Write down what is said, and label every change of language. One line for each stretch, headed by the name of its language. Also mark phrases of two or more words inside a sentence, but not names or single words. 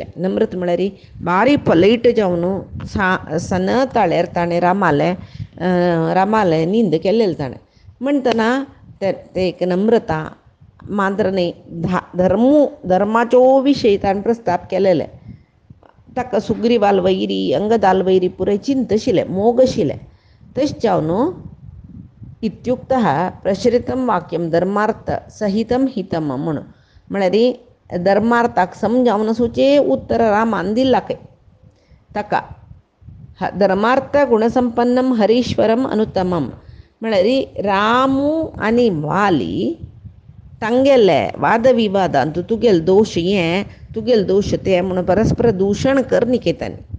Konkani: नम्रत म्हळ्यार बारी पलैट जावन सनताळेर ताणें रामाले निंद केल्लें ताणें म्हणटना ते एक नम्रता मात्र न्ही धर्माच्यो विशय ताणें प्रस्ताप केलेले. ताका सुग्रीवाल वैरी अंगदाल वैरी पुराय चिंत आशिल्लें मोग आशिल्लें. तशें जावन
Sanskrit: इत्युक्तः प्रसृतं वाक्यम धर्मार्थ सहितं हितम
Konkani: म्हूण म्हळ्यार धर्मार्थाक समजावन सुचे उत्तर रामान दिला खंय ताका.
Sanskrit: धर्मार्थ गुणसंपन्नम हरीश्वरम अनुत्तमम
Konkani: म्हळ्यार रामू आनी वाली तांगेले वाद विवादांत तुगेले दोश हें तुगेले दोश तें म्हणून परस्पर दूशण कर निकेतानी.